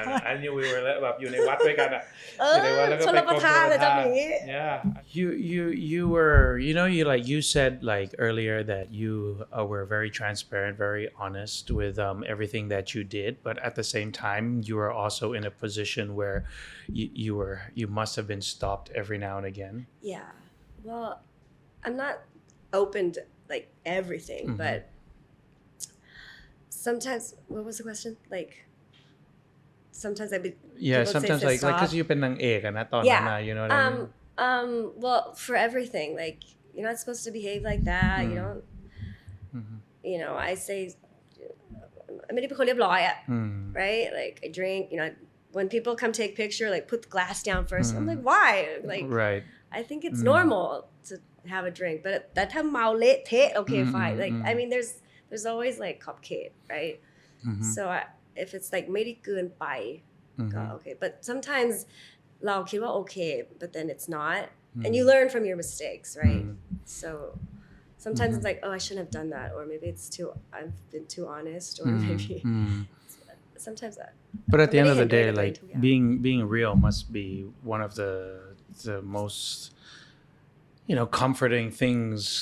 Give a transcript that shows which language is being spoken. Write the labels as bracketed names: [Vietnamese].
[Thai] I knew we were แบบอยู่ในวัดด้วยกันอ่ะ ชลประทานเลยจำอย่างนี้ [English] Yeah. You were you said like earlier that you were very transparent, very honest with everything that you did, but at the same time you were also in a position where you must have been stopped every now and again. Yeah. Well, I'm not open to like everything, but sometimes what was the question? Like sometimes I'd be sometimes like cuz you [Thai] เป็นนางเอกอะนะตอนนั้นนะ [English] you know what I mean? Well, for everything like you're not supposed to behave like that, you don't I say [Thai] ไม่ได้เป็นคนเรียบร้อยอะ [English] right? Like I drink, when people come take picture like put the glass down first. I'm like why? Like right. I think it's normal to have a drink, but [Thai] แต่ถ้าเมาเละเทะ [English] okay fine. Like I mean there's always like cupcake, right? So if it's like [Thai] ไม่ได้เกินไปก็ [English] okay. But sometimes [Thai] เราคิดว่า [English] okay, but then it's not. And you learn from your mistakes, right? So sometimes it's like, oh, I shouldn't have done that, or maybe I've been too honest, or maybe sometimes that. But at the end of the day, like being real must be one of the most comforting things.